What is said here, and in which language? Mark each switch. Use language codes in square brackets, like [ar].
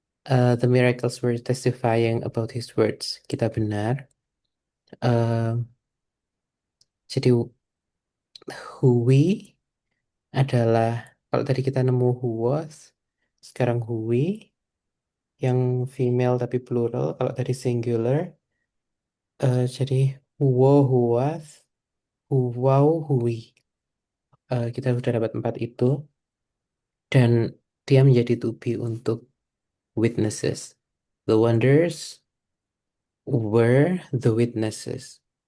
[en] The miracles were testifying about his words. [id] Kita benar. Uh, jadi who we adalah kalau tadi kita nemu who was, sekarang who we yang female tapi plural. Kalau tadi singular, jadi who wa, who was, who wow, who we. Kita sudah dapat empat itu dan dia menjadi to be untuk witnesses. [en] The wonders were the witnesses.